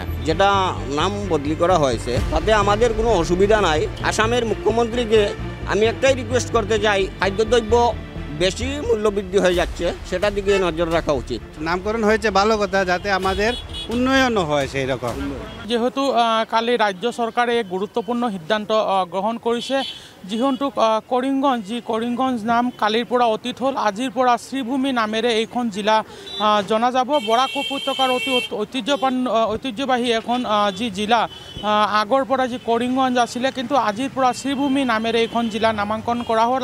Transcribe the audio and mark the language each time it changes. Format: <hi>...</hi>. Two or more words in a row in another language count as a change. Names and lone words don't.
<bn>যেটা নাম বদলি করা হয়েছে তাতে আমাদের কোনো অসুবিধা নাই। আসামের মুখ্যমন্ত্রীকে আমি একটাই রিকোয়েস্ট করতে চাই, খাদ্যদ্রব্য বেশি মূল্যবৃদ্ধি হয়ে যাচ্ছে, সেটার দিকে নজর রাখা উচিত। নামকরণ হয়েছে ভালো কথা, যাতে আমাদের উন্নয়নও হয় সেই রকম।</bn> <as>যেহেতু কালি রাজ্য চৰকাৰে এক গুৰুত্বপূৰ্ণ সিদ্ধান্ত গ্ৰহণ কৰিছে, যিহেতু কৰিমগঞ্জ নাম কালিৰ পৰা অতীত হ'ল। আজিৰ পৰা শ্ৰীভূমি নামেৰে এইখন জিলা জনা যাব। বৰাক উপত্যকাৰ অতি ঐতিহ্যবাহী এখন যি জিলা, আগৰ পৰা যি কৰিমগঞ্জ আছিলে, কিন্তু আজিৰ পৰা শ্ৰীভূমি নামেৰে এইখন জিলা নামাংকন কৰা হ'ল।</as>